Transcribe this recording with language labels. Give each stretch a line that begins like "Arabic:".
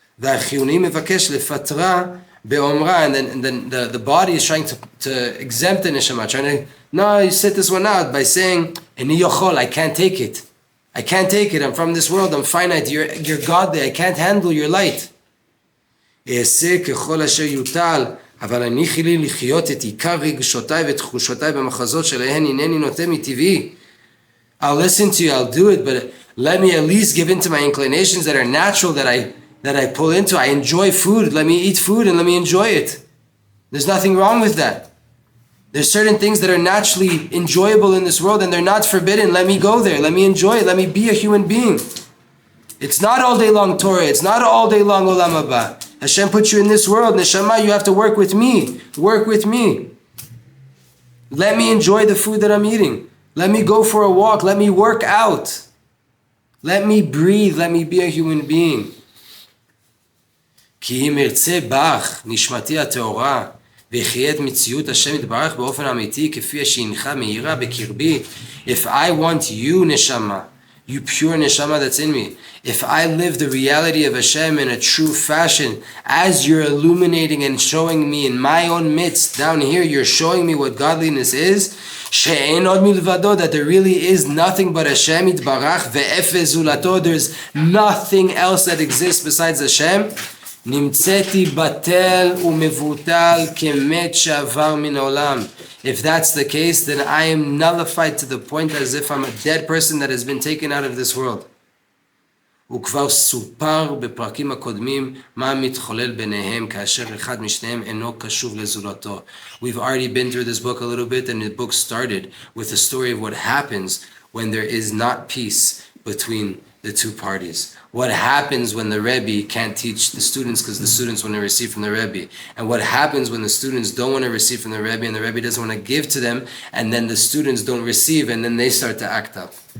Hebrew: V'achiyunim mevakesh lefatra be'omra,
English: and then the body is trying to exempt the neshama, trying to, no, you sit this one out by saying,
Hebrew: Eni yochol,
English: I can't take it. I can't take it. I'm from this world. I'm finite. You're godly. I can't handle your light.
Hebrew: אעשה ככל אשר יוטל, אבל הניחי לי לחיות את עיקר רגשותיי ותחושותיי במחזות שלהן הנני נוטה מטבעי.
English: I'll listen to you, I'll do it, but let me at least give in to my inclinations that are natural, that I pull into. I enjoy food. Let me eat food and let me enjoy it. There's nothing wrong with that. There's certain things that are naturally enjoyable in this world and they're not forbidden. Let me go there. Let me enjoy it. Let me be a human being. It's not all day long Torah. It's not all day long Olam Haba. Hashem put you in this world. Neshama, you have to work with me. Work with me. Let me enjoy the food that I'm eating. Let me go for a walk. Let me work out. Let me breathe. Let me be a human being.
Hebrew: כי אם ארצה בך, נשמתי הטהורה, ויחיה את מציאות השם יתברך באופן אמיתי, כפי שהנחה מהירה בקרבי.
English: If I want you, neshama, you pure neshama that's in me, if I live the reality of Hashem in a true fashion, as you're illuminating and showing me in my own midst, down here, you're showing me what godliness is,
Hebrew: she'en od milvado,
English: that there really is nothing but Hashem yitbarach,
Hebrew: ve'efez zulato,
English: there's nothing else that exists besides Hashem,
Hebrew: נמצאתי בטל ומבוטל כמת שעבר מן העולם.
English: If that's the case, then I am nullified to the point as if I'm a dead person that has been taken out of this world.
Hebrew: וכבר סופר בפרקים הקודמים מה מתחולל ביניהם כאשר אחד משניהם אינו קשוב לזולתו.
English: We've already been through this book a little bit, and the book started with the story of what happens when there is not peace between the two parties. What happens when the Rebbe can't teach the students because the students want to receive from the Rebbe? And what happens when the students don't want to receive from the Rebbe and the Rebbe doesn't want to give to them, and then the students don't receive and then they start to act up?